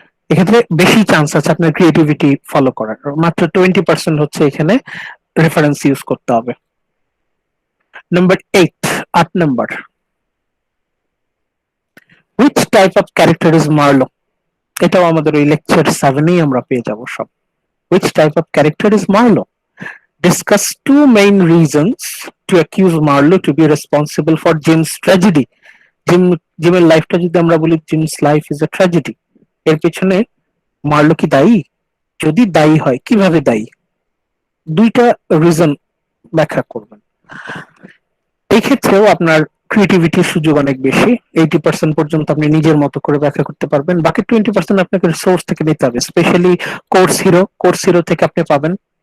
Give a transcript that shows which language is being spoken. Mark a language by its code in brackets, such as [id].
[bn] এক্ষেত্রে বেশি চান্স আছে আপনার ক্রিয়েটিভিটি ফলো করার, মাত্র 20% হচ্ছে এখানে রেফারেন্স ইউজ করতে হবে। Number 8 number, [en] which type of character is Marlowe, [bn] এটাও আমাদের ওই লেকচার 7এই আমরা পেয়ে যাব সব। [en] Which type of character is Marlowe, discuss two main reasons to accuse Marlowe to be responsible for Jim's tragedy. [bn] জিমের লাইফটা যদি আমরা বলি [en] Jim's life is a tragedy, [bn] এর পেছনে মার্লো কি দায়ী, যদি দায়ী হয় কিভাবে দায়ী, দুইটা রিজন ব্যাখ্যা করবেন। এই ক্ষেত্রেও আপনার ক্রিয়েটিভিটির সুযোগ অনেক বেশি, 80% পর্যন্ত আপনি নিজের মতো করে ব্যাখ্যা করতে পারবেন, বাকি 20% আপনাকে সোর্স থেকে নিতে হবে, স্পেশালি কোর্স হিরো থেকে আপনি পাবেন।